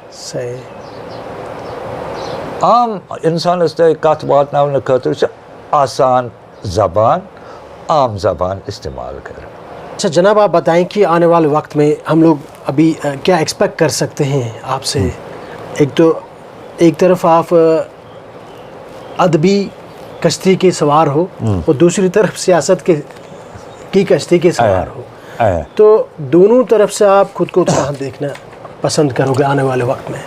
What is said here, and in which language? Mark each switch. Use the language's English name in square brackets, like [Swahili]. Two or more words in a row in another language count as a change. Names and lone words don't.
[Kashmiri] صحیح، عام انسانس تام کتھ واتناونہٕ خٲطرٕ چھِ آسان زبان، عام زبان استعمال کریں۔ [Urdu] اچھا جناب، آپ بتائیں کہ آنے والے وقت میں ہم لوگ ابھی کیا ایکسپیکٹ کر سکتے ہیں آپ سے؟ ایک تو ایک طرف آپ ادبی کشتی کے سوار ہو اور دوسری طرف سیاست کی کشتی کے سوار ہو، تو دونوں طرف سے آپ خود کو کہاں دیکھنا پسند کرو گے آنے والے وقت میں؟